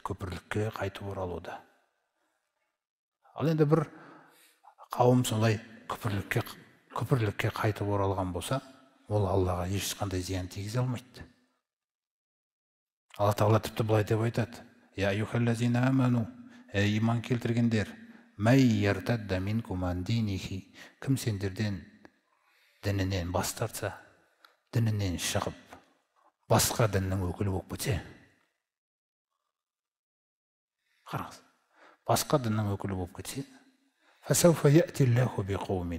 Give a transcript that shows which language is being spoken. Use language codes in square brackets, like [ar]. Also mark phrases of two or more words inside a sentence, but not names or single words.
[kk] Күпірлікке қайтып оралуды. Ал енді бір қауым солай күпірлікке қайтып оралған болса, ол Аллаға ешқандай зиян тигізе алмайды. Алла Тағала тіпті былай деп айтады. [ar] يا أيها الذين آمنوا, [kk] иман келтіргендер, [ar] من يرتد منكم عن دينه, [kk] кім сендерден дінінен бас тартса, дінінен шығып, басқа діннің өкілі болып кетсе. Қараңыз. Басқа діннің өкілі болып кетсе, [ar] فسوف يأتي الله بقوم.